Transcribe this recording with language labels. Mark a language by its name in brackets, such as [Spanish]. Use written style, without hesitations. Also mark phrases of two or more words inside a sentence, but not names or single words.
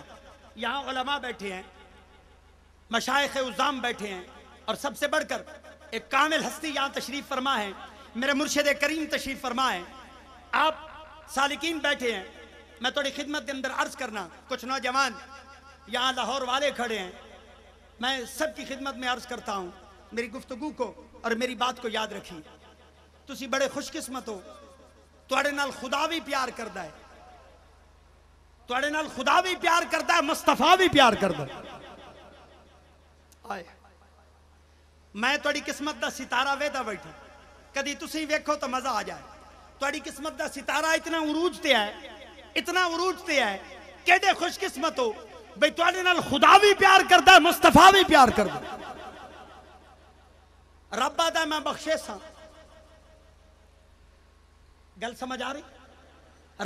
[Urdu] یہاں علماء بیٹھے ہیں، مشائخ عظام بیٹھے ہیں، اور سب سے بڑھ کر ایک کامل ہستی یہاں تشریف فرما ہے، میرے مرشد کریم تشریف فرما ہے، آپ سالکین بیٹھے ہیں۔ میں تھوڑی خدمت کے اندر عرض کرنا، کچھ نوجوان یہاں لاہور والے کھڑے ہیں، میں سب کی خدمت میں عرض کرتا ہوں، میری گفتگو کو اور میری بات کو یاد رکھیے۔ [Punjabi] تسی بڑے خوش قسمت ہو، تواڈے نال خدا بھی پیار کردا ہے، تواڈے نال خدا بھی پیار کردا ہے، مصطفیٰ بھی پیار کردا ہے۔ آئے میں تواڈی قسمت دا ستارہ ویدا بیٹھا، کدی تسی ویکھو تو مزہ آ جائے۔ تواڈی قسمت دا ستارہ اتنا عروج تے ہے، اتنا عروج تے ہے، کیڑے خوش قسمت ہو بھئی تواڈے نال خدا بھی پیار کردا ہے، مصطفیٰ بھی پیار کردا ہے۔ رب آدھا میں بخشے ساں، گل سمجھ آ رہی؟